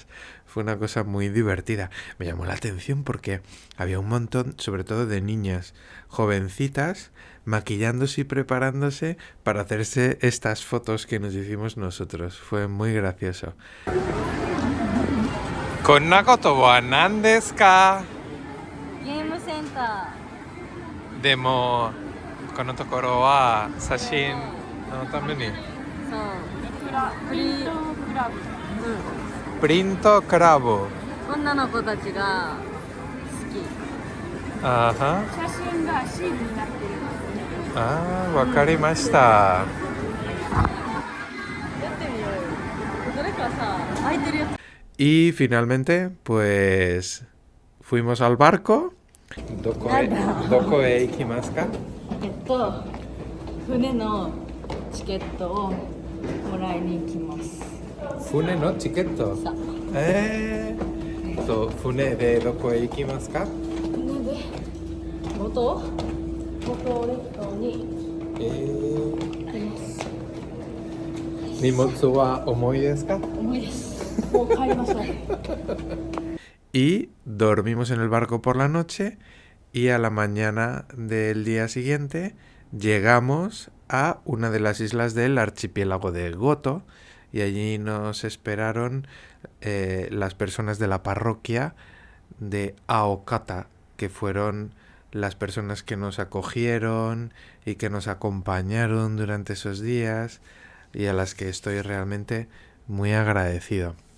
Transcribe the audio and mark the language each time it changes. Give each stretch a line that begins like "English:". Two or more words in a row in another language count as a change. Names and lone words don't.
Spanish: Fue una cosa muy divertida. Me llamó la atención porque había un montón, sobre todo de niñas jovencitas, maquillándose y preparándose para hacerse estas fotos que nos hicimos nosotros. Fue muy gracioso.
Japanese: ¿こんなことは何ですか? ゲームセンタでもこのところは写真のためにーそうプリントクラブ、プリントクラブ。女の子たちが好き。あは写真がシールになってる。あー、わかりました。やってみようよ。どれかさ、空いてるやつ。
Spanish: Y finalmente, pues fuimos al barco.
Japanese: どこへ行きますか？船のチケットをもらいに行きます。船のチケット。さそう、船でどこへ行きますか？船で五島列島に行きます。荷物は重いですか？重いです。もう帰りましょう。
Spanish: Y dormimos en el barco por la noche y a la mañana del día siguiente llegamos a una de las islas del archipiélago de Goto y allí nos esperaron las personas de la parroquia de Aokata, que fueron las personas que nos acogieron y que nos acompañaron durante esos días y a las que estoy realmente muy agradecido.